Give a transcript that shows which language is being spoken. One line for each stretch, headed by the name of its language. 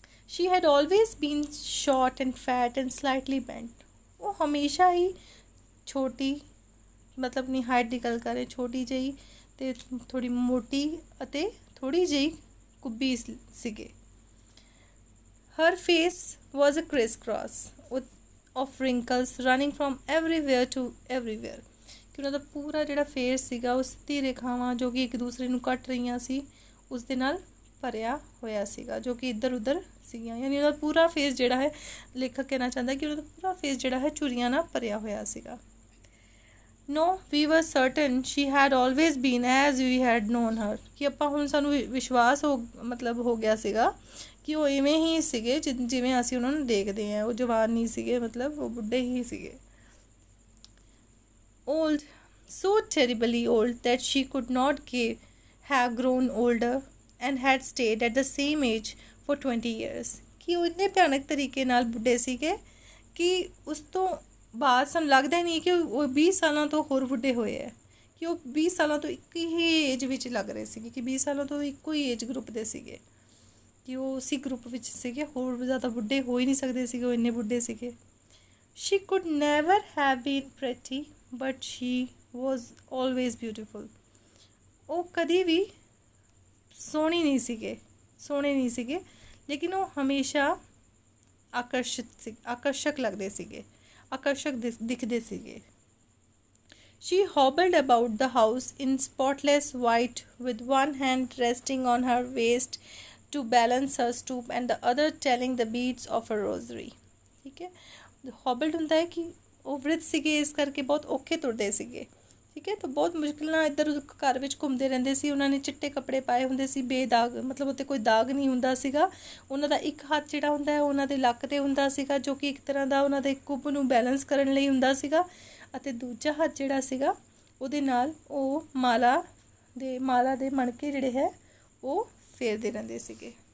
English: She had always been short and fat and slightly bent.
Punjabi: ਉਹ ਹਮੇਸ਼ਾ ਹੀ ਛੋਟੀ, ਮਤਲਬ ਆਪਣੀ ਹਾਈਟ ਦੀ ਗੱਲ ਕਰ ਰਹੇ, ਛੋਟੀ ਜਿਹੀ ਅਤੇ ਥੋੜ੍ਹੀ ਮੋਟੀ ਅਤੇ ਥੋੜ੍ਹੀ ਜਿਹੀ ਕੁੱਬੀ ਸੀਗੇ।
English: Her face was a crisscross of wrinkles running from everywhere to everywhere.
Punjabi: ਕਿ ਉਹਨਾਂ ਦਾ ਪੂਰਾ ਜਿਹੜਾ ਫੇਸ ਸੀਗਾ ਉਹ ਸਿੱਧੀ ਰੇਖਾਵਾਂ ਜੋ ਕਿ ਇੱਕ ਦੂਸਰੇ ਨੂੰ ਕੱਟ ਰਹੀਆਂ ਸੀ, ਉਸ ਦੇ ਨਾਲ ਭਰਿਆ ਹੋਇਆ ਸੀਗਾ, ਜੋ ਕਿ ਇੱਧਰ ਉੱਧਰ ਸੀਗੀਆਂ। ਯਾਨੀ ਉਹਦਾ ਪੂਰਾ ਫੇਸ ਜਿਹੜਾ ਹੈ, ਲੇਖਕ ਕਹਿਣਾ ਚਾਹੁੰਦਾ ਕਿ ਉਹਦਾ ਪੂਰਾ ਫੇਸ ਜਿਹੜਾ ਹੈ ਝੁਰੀਆਂ ਨਾਲ ਭਰਿਆ ਹੋਇਆ ਸੀਗਾ।
English: No, we were certain she had always been as we had known her.
Punjabi: ਕਿ ਆਪਾਂ ਹੁਣ ਸਾਨੂੰ ਵਿਸ਼ਵਾਸ ਹੋ ਗਿਆ ਸੀਗਾ ਕਿ ਉਹ ਇਵੇਂ ਹੀ ਸੀਗੇ ਜਿਵੇਂ ਅਸੀਂ ਉਹਨਾਂ ਨੂੰ ਦੇਖਦੇ ਹਾਂ। ਉਹ ਜਵਾਨ ਨਹੀਂ ਸੀਗੇ, ਮਤਲਬ ਉਹ ਬੁੱਢੇ ਹੀ ਸੀਗੇ।
English: Old, so terribly old that she could not have grown older and had stayed at the same age for 20 years.
Punjabi: ਕਿ ਉਹ ਇੰਨੇ ਭਿਆਨਕ ਤਰੀਕੇ ਨਾਲ ਬੁੱਢੇ ਸੀਗੇ ਕਿ ਉਸ ਤੋਂ ਬਾਅਦ ਸਾਨੂੰ ਲੱਗਦਾ ਹੀ ਨਹੀਂ ਕਿ ਉਹ 20 ਸਾਲਾਂ ਤੋਂ ਹੋਰ ਬੁੱਢੇ ਹੋਏ ਹੈ, ਕਿ ਉਹ 20 ਸਾਲਾਂ ਤੋਂ ਇੱਕ ਹੀ ਏਜ ਵਿੱਚ ਲੱਗ ਰਹੇ ਸੀਗੇ, ਕਿ 20 ਸਾਲਾਂ ਤੋਂ ਇੱਕੋ ਹੀ ਏਜ ਗਰੁੱਪ ਦੇ ਸੀਗੇ, ਕਿ ਉਹ ਉਸੇ ਗਰੁੱਪ ਵਿੱਚ ਸੀਗੇ, ਹੋਰ ਜ਼ਿਆਦਾ ਬੁੱਢੇ ਹੋ ਹੀ ਨਹੀਂ ਸਕਦੇ ਸੀਗੇ, ਉਹ ਇੰਨੇ ਬੁੱਢੇ ਸੀਗੇ।
English: She could never have been pretty, but she was always beautiful.
Punjabi: ਉਹ ਕਦੀ ਵੀ ਸੋਹਣੇ ਨਹੀਂ ਸੀਗੇ, ਲੇਕਿਨ ਉਹ ਹਮੇਸ਼ਾ ਆਕਰਸ਼ਕ ਲੱਗਦੇ ਸੀਗੇ, ਆਕਰਸ਼ਕ ਦਿਖਦੇ ਸੀਗੇ।
English: She hobbled about the house in spotless white with one hand resting on her waist to balance her stoop and the other telling the beads of a rosary.
Punjabi: ਠੀਕ ਹੈ, ਹੌਬਲਡ ਹੁੰਦਾ ਹੈ ਕਿ ਉਹ ਵ੍ਰਿਧ ਸੀਗੇ, ਇਸ ਕਰਕੇ ਬਹੁਤ ਔਖੇ ਤੁਰਦੇ ਸੀਗੇ। ਠੀਕ ਹੈ, ਤਾਂ ਬਹੁਤ ਮੁਸ਼ਕਿਲ ਨਾਲ ਇੱਧਰ ਘਰ ਵਿੱਚ ਘੁੰਮਦੇ ਰਹਿੰਦੇ ਸੀ। ਉਹਨਾਂ ਨੇ ਚਿੱਟੇ ਕੱਪੜੇ ਪਾਏ ਹੁੰਦੇ ਸੀ, ਬੇਦਾਗ, ਮਤਲਬ ਉੱਤੇ ਕੋਈ ਦਾਗ ਨਹੀਂ ਹੁੰਦਾ ਸੀਗਾ। ਉਹਨਾਂ ਦਾ ਇੱਕ ਹੱਥ ਜਿਹੜਾ ਹੁੰਦਾ ਹੈ ਉਹਨਾਂ ਦੇ ਲੱਕ 'ਤੇ ਹੁੰਦਾ ਸੀਗਾ, ਜੋ ਕਿ ਇੱਕ ਤਰ੍ਹਾਂ ਦਾ ਉਹਨਾਂ ਦੇ ਕੁੱਬ ਨੂੰ ਬੈਲੈਂਸ ਕਰਨ ਲਈ ਹੁੰਦਾ ਸੀਗਾ, ਅਤੇ ਦੂਜਾ ਹੱਥ ਜਿਹੜਾ ਸੀਗਾ ਉਹਦੇ ਨਾਲ ਉਹ ਮਾਲਾ ਦੇ ਮਣਕੇ ਜਿਹੜੇ ਹੈ ਉਹ ਫੇਰਦੇ ਰਹਿੰਦੇ ਸੀਗੇ।